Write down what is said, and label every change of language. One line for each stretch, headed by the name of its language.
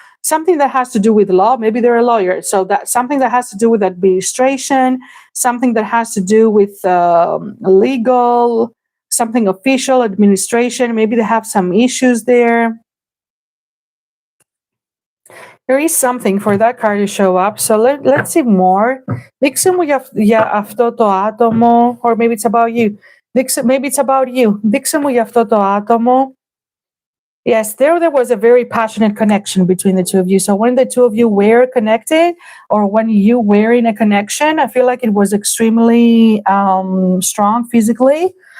English: Something that has to do with law. Maybe they're a lawyer. So that's something that has to do with administration, something that has to do with legal, something official, administration. Maybe they have some issues there. There is something for that card to show up. So let's see more.
Greek: Δείξε μου για αυτό το άτομο,
English: or maybe it's about you. Maybe it's about you.
Greek: Δείξε μου για αυτό το άτομο.
English: Yes, there was a very passionate connection between the two of you. So when the two of you were connected, or when you were in a connection, I feel like it was extremely strong physically.